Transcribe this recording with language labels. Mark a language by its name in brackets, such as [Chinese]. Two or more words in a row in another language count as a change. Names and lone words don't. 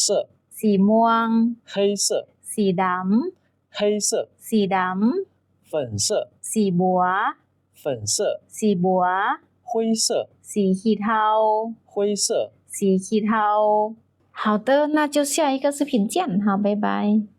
[Thai] สีม่วง [Chinese] 黑色 [Thai] สีด [Chinese] 黑色 [Thai] ำสีด [Chinese] 粉色 [Thai] ำสีบัว [Chinese] 粉色 [Thai] สีบัว [Chinese] 灰色 [Thai] สีขี้เทา [Chinese] 灰色 [Thai] สีขี้เทา [Chinese] 好的那就下一个视频见好拜拜